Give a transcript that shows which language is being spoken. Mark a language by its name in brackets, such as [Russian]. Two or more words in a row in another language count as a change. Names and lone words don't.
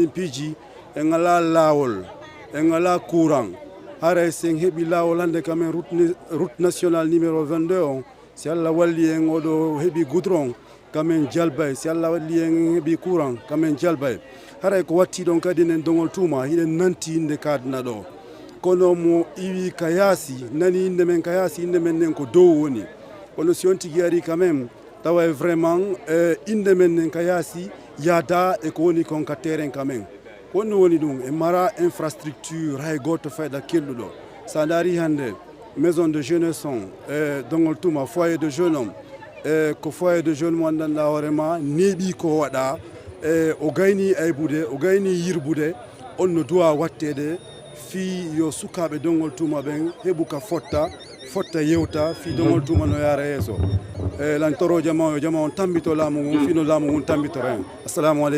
[Fula] ɗin piiji en ala laawol en ala courant hara sen heeɓi laawol hande kamen [French] route nationale numéro 22 [Fula] on si Allah walli en oɗo heeɓi goudron kamen jalbay si Allah walli en heeɓi courant kamen jalbay haray ko watti ɗon kadi enen Dongol Touma hiɗen nanti inde kadna ɗo kono mo iwi ka yaasi nani inde men ka yaasi inde men nen ko dow woni kono si on tigi ari [French] quand même [Fula] tawa vraiment inde men nen ka yaasi yaada e ko woni kon ka terrain [French] quand même [Fula] honno woni ɗum e mara infrastructure hay goto fayɗa kelluɗo sa daari hande [French] maison de jeunesse [Fula] on Dongol Touma [French] foyer de jeune homme [Fula] ko [French] foyer de jeune [Fula] mo andanɗa hoorema neeɓi ko waɗa o gayni aybude o gayni yirbude on no duwa wattede fi yo sukaɓe Dongol Touma ɓen heɓu ka fotta yewta fi Dongol Touma no yaara yeeso lan toro jama yo jama on tambito laamu ngun fi no laamu ngun tambito ren.